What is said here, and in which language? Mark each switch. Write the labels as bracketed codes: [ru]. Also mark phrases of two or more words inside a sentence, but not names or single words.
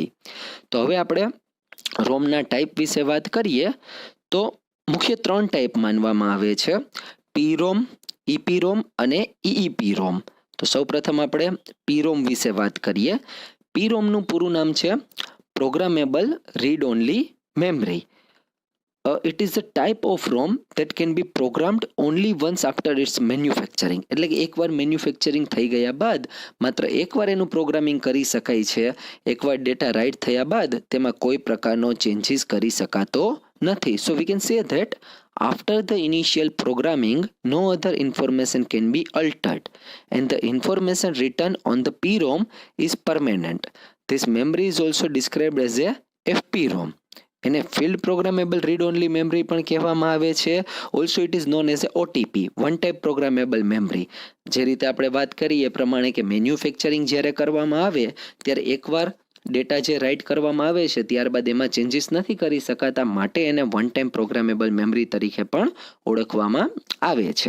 [gu] તો હવે આપણે ROMના ટાઈપ વિશે વાત કરીએ તો મુખ્ય 3 ટાઈપ માનવામાં આવે છે: PROM, EPROM અને EEPROM. તો સૌપ્રથમ આપણે PROM વિશે વાત કરીએ. પીરોમનું પૂરું નામ છે [en] programmable read only memory. It is a type of ROM that can be programmed only once after its manufacturing. [gu] એટલે કે એકવાર મેન્યુફેક્ચરિંગ થઈ ગયા બાદ માત્ર એકવાર એનું પ્રોગ્રામિંગ કરી શકાય છે. એકવાર [en] data write [gu] થયા બાદ તેમાં કોઈ પ્રકારનો ચેન્જીસ કરી શકાતો નથી. [en] so we can say that after the initial programming no other information can be altered and the information written on the PROM is permanent. This memory is also described as a FPROM. [gu] એને [en] field programmable read only memory [gu] પણ કહેવામાં આવે છે. [en] also it is known as a OTP, one type programmable memory. [gu] જે રીતે આપણે વાત કરીએ એ પ્રમાણે કે મેન્યુફેક્ચરિંગ જ્યારે કરવામાં આવે ત્યારે એકવાર ડેટા જે રાઇટ કરવામાં આવે છે ત્યારબાદ એમાં ચેન્જીસ નથી કરી શકાતા, માટે એને [en] one time programmable memory [gu] તરીકે પણ ઓળખવામાં આવે છે.